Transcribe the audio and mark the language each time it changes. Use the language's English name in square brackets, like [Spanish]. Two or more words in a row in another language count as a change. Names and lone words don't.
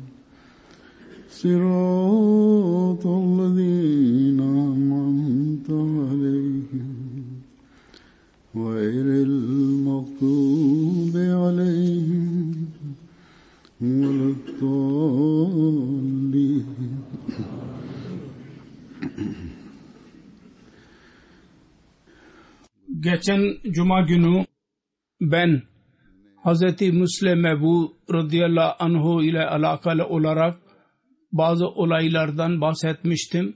[Arabic] صراط الذين أنعمت عليهم غير المغضوب عليهم ولا الضالين. [Turkish] Geçen Cuma günü ben Hazreti Müslim Mebu radıyallahu anhu ile alakalı olarak bazı olaylardan bahsetmiştim.